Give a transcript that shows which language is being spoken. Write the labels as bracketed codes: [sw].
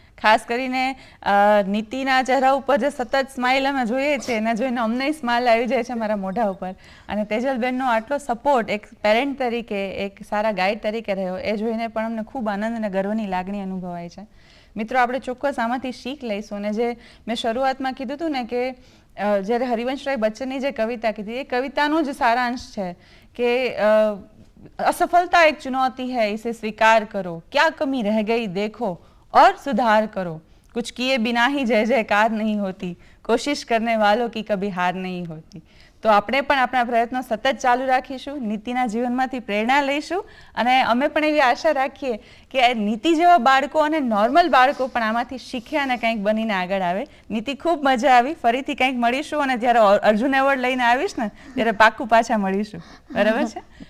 [gu] ખાસ કરીને નીતિના ચહેરા ઉપર જે સતત સ્માઇલ અમે જોઈએ છીએ એને જોઈને અમને સ્માઇલ આવી જાય છે મારા મોઢા ઉપર. અને તેજલબેનનો આટલો સપોર્ટ એક પેરેન્ટ તરીકે, એક સારા ગાઈડ તરીકે રહ્યો એ જોઈને પણ અમને ખૂબ આનંદ અને ગર્વની લાગણી અનુભવાય છે. મિત્રો, આપણે ચોક્કસ આમાંથી શીખ લઈશું. અને જે મેં શરૂઆતમાં કીધું હતું ને કે જ્યારે હરિવંશરાય બચ્ચનની જે કવિતા કીધી એ કવિતાનો જ સારાંશ છે કે [hi] असफलता एक चुनौती है, इसे स्वीकार करो, क्या कमी रह गई देखो और सुधार करो, कुछ किए बिना ही जय जयकार नहीं होती, कोशिश करने वालों की कभी हार नहीं होती. [gu] તો આપણે પણ આપણા પ્રયત્નો સતત ચાલુ રાખીશું, નીતિના જીવનમાંથી પ્રેરણા લઈશું અને અમે પણ એવી આશા રાખીએ કે નીતિ જેવા બાળકો અને નોર્મલ બાળકો પણ આમાંથી શીખે અને કંઈક બનીને આગળ આવે. નીતિ, ખૂબ મજા આવી. ફરીથી કંઈક મળીશું અને જ્યારે અર્જુન એવોર્ડ લઈને આવીશ ને ત્યારે પાક્કું પાછા મળીશું. બરાબર છે?